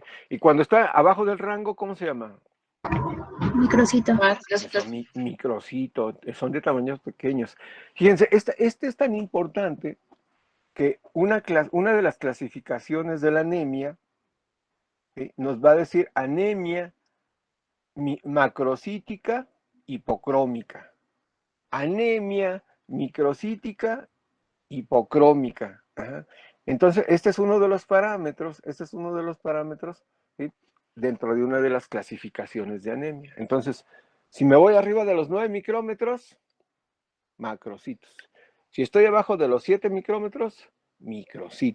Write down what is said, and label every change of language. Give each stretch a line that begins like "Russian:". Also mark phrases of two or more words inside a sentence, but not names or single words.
Spanish: Y cuando está abajo del rango, ¿cómo se llama? Microcito. Microcito, son de tamaños pequeños. Fíjense, este es tan importante que una de las clasificaciones de la anemia, ¿sí? Nos va a decir anemia macrocítica hipocrómica. Anemia microcítica hipocrómica. Ajá. Entonces, este es uno de los parámetros, ¿sí? Dentro de una de las clasificaciones de anemia. Entonces, si me voy arriba de los 9 micrómetros, macrocitos. Si estoy abajo de los 7 micrómetros, microcitos.